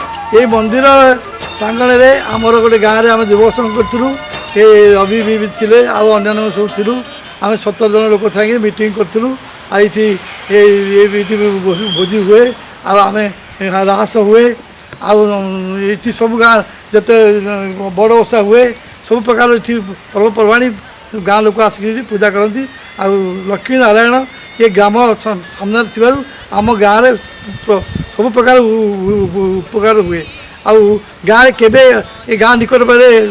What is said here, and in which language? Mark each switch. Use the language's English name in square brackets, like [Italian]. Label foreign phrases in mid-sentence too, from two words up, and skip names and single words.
[Odia] ଏଇ ମନ୍ଦିର ପ୍ରାଙ୍ଗଣରେ ଆମର ଗୋଟେ ଗାଁରେ ଆମେ ଯୁବସଂଘ କଲୁ ଏ ରବି ବି ଥିଲେ ଆଉ ଅନ୍ୟାନ୍ୟ ସବୁ ଥିଲୁ ଆମେ 17 ଜଣ ଲୋକ ଥାଇକି ମିଟିଂ କରିଥିଲୁ ଆଉ ଏଇଠି ଭୋଜି ହୁଏ ଆଉ ଆମେ ରାସ ହୁଏ ଆଉ ଏଇଠି ସବୁ ଗାଁ ଯେତେ ବଡ଼ ଓଷା ହୁଏ ସବୁ ପ୍ରକାର ଏଠି ପର୍ବପର୍ବାଣି ଗାଁ ଲୋକ ଆସିକି ପୂଜା କରନ୍ତି ଆଉ ଲକ୍ଷ୍ମୀ ନାରାୟଣ ଏ ଗ୍ରାମ ସାମ୍ନାରେ ଥିବାରୁ ଆମ ଗାଁରେ ସବୁ ପ୍ରକାର ଉପକାର ହୁଏ ଆଉ ଗାଁରେ କେବେ ଏ ଗାଁ ନିକଟରେ